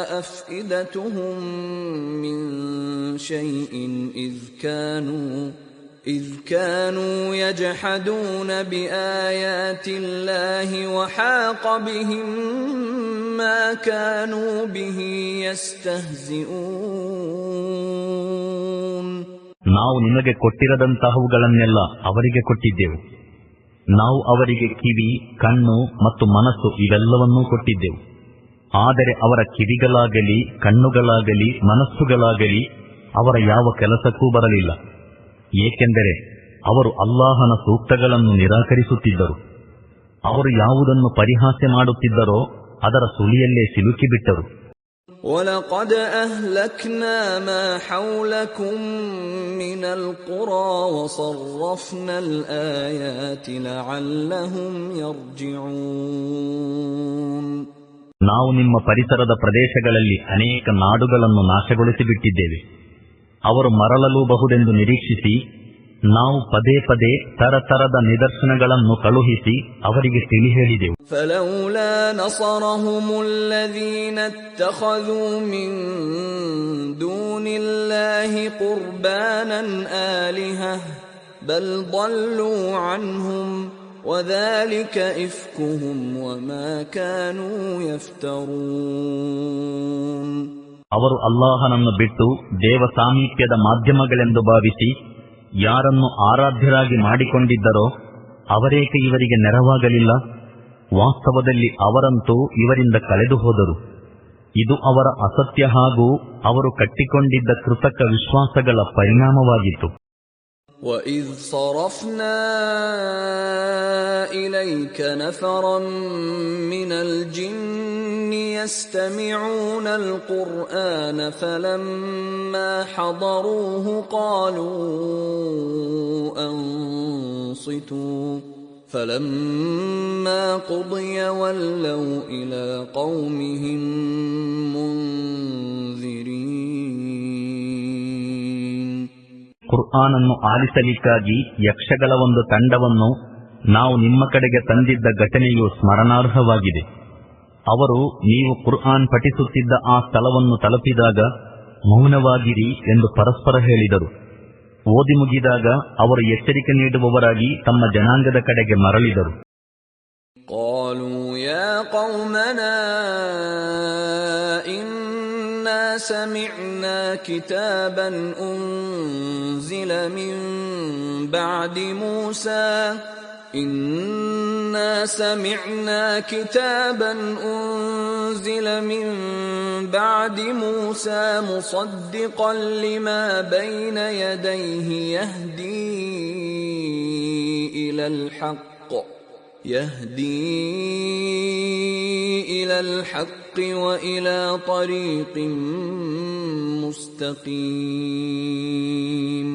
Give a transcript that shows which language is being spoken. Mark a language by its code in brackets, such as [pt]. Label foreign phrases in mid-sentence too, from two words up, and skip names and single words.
[ar] أَفْئِدَتُهُمْ مِنْ شَيْءٍ إذ كانوا يجحدون بآيات الله وحاق بهم ما كانوا به يستهزئون. [kn] ನಾವು ನಿಮಗೆ ಕೊಟ್ಟಿರದಂತಹವುಗಳನ್ನೆಲ್ಲ ಅವರಿಗೆ ಕೊಟ್ಟಿದ್ದೆವು. ನಾವು ಅವರಿಗೆ ಕಿವಿ, ಕಣ್ಣು ಮತ್ತು ಮನಸ್ಸು ಇವೆಲ್ಲವನ್ನೂ ಕೊಟ್ಟಿದ್ದೆವು. ಆದರೆ ಅವರ ಕಿವಿಗಳಾಗಲಿ, ಕಣ್ಣುಗಳಾಗಲಿ, ಮನಸ್ಸುಗಳಾಗಲಿ ಅವರ ಯಾವ ಕೆಲಸಕ್ಕೂ ಬರಲಿಲ್ಲ. ಏಕೆಂದರೆ ಅವರು ಅಲ್ಲಾಹನ ಸೂಕ್ತಗಳನ್ನು ನಿರಾಕರಿಸುತ್ತಿದ್ದರು. ಅವರು ಯಾವುದನ್ನು ಪರಿಹಾಸ್ಯ ಮಾಡುತ್ತಿದ್ದರೋ ಅದರ ಸುಳಿಯಲ್ಲೇ ಸಿಲುಕಿಬಿಟ್ಟರು. [ar] وَلَقَدْ أَهْلَكْنَا مَا حَوْلَكُمْ مِنَ الْقُرَى وَصَرَّفْنَا الْآيَاتِ لَعَلَّهُمْ يَرْجِعُونَ. [kn] ನಾವು ನಿಮ್ಮ ಪರಿಸರದ ಪ್ರದೇಶಗಳಲ್ಲಿ ಅನೇಕ ನಾಡುಗಳನ್ನು ನಾಶಗೊಳಿಸಿಬಿಟ್ಟಿದ್ದೇವೆ. ಅವರು ಮರಳಲೂಬಹುದೆಂದು ನಿರೀಕ್ಷಿಸಿ ನಾವು ಪದೇ ಪದೇ ತರತರದ ನಿದರ್ಶನಗಳನ್ನು ಕಳುಹಿಸಿ ಅವರಿಗೆ ತಿಳಿ ಹೇಳಿದೆವು. [ar] فَلَوْلَا نَصَرَهُمُ الَّذِينَ اتَّخَذُوا مِن دُونِ اللَّهِ قُرْبَانًا آلِهَةً بَلْ ضَلُّوا عَنْهُمْ وَذَلِكَ إِفْكُهُمْ وَمَا كَانُوا يَفْتَرُونَ. [kn] ಅವರು ಅಲ್ಲಾಹನನ್ನು ಬಿಟ್ಟು ದೇವ ಸಾಮೀಪ್ಯದ ಮಾಧ್ಯಮಗಳೆಂದು ಭಾವಿಸಿ ಯಾರನ್ನು ಆರಾಧ್ಯರಾಗಿ ಮಾಡಿಕೊಂಡಿದ್ದರೋ ಅವರೇಕೆ ಇವರಿಗೆ ನೆರವಾಗಲಿಲ್ಲ? ವಾಸ್ತವದಲ್ಲಿ ಅವರಂತೂ ಇವರಿಂದ ಕಳೆದು ಹೋದರು. ಇದು ಅವರ ಅಸತ್ಯ ಹಾಗೂ ಅವರು ಕಟ್ಟಿಕೊಂಡಿದ್ದ ಕೃತಕ ವಿಶ್ವಾಸಗಳ ಪರಿಣಾಮವಾಗಿತ್ತು. [ar] وَإِذْ صَرَفْنَا إِلَيْكَ نَفَرًا مِنَ الْجِنِّ يَسْتَمِعُونَ الْقُرْآنَ فَلَمَّا حَضَرُوهُ قَالُوا أَنصِتُوا فَلَمَّا قُضِيَ وَلَّوْا إِلَى قَوْمِهِمْ مُنذِرِينَ. [kn] ಕುರ್ಆನನ್ನು ಆಲಿಸಲಿಕ್ಕಾಗಿ ಯಕ್ಷಗಳ ಒಂದು ತಂಡವನ್ನು ನಾವು ನಿಮ್ಮ ಕಡೆಗೆ ತಂದಿದ್ದ ಘಟನೆಯು ಸ್ಮರಣಾರ್ಹವಾಗಿದೆ. ಅವರು ನೀವು ಕುರ್ಆನ್ ಪಠಿಸುತ್ತಿದ್ದ ಆ ಸ್ಥಳವನ್ನು ತಲುಪಿದಾಗ ಮೌನವಾಗಿರಿ ಎಂದು ಪರಸ್ಪರ ಹೇಳಿದರು. ಓದಿ ಮುಗಿದಾಗ ಅವರು ಎಚ್ಚರಿಕೆ ನೀಡುವವರಾಗಿ ತಮ್ಮ ಜನಾಂಗದ ಕಡೆಗೆ ಮರಳಿದರು. [ar] قالوا يا قومنا إنا سمعنا كتابا أنزل من بعد موسى مصدقا لما بين يديه يهدي إلى الحق وإلى طريق مستقيم.